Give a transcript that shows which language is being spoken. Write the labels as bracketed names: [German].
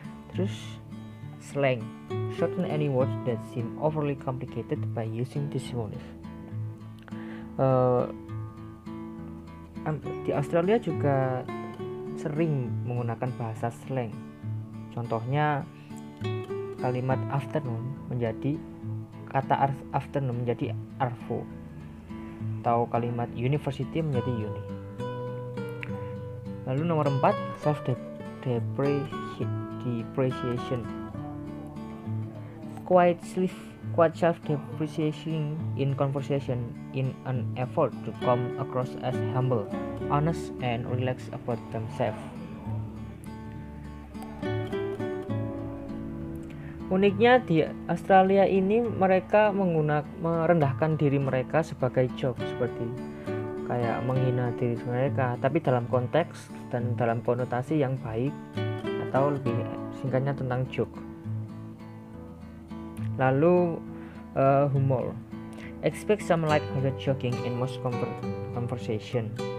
[Indonesian] Terus [English] slang, shorten any words that seem overly complicated by using testimonies. [Indonesian] Di Australia juga sering menggunakan bahasa slang. Contohnya kalimat afternoon menjadi arvo, atau kalimat university menjadi uni. Lalu nomor 4, self depreciation. [English] Quite self-depreciation in conversation in an effort to come across as humble, honest, and relaxed about themselves. [Indonesian] Uniknya di Australia ini mereka merendahkan diri mereka sebagai joke, seperti kayak menghina diri mereka, tapi dalam konteks dan dalam konotasi yang baik, atau lebih singkatnya tentang joke. Lalu humor. [English] Expect some light-hearted joking in most conversation.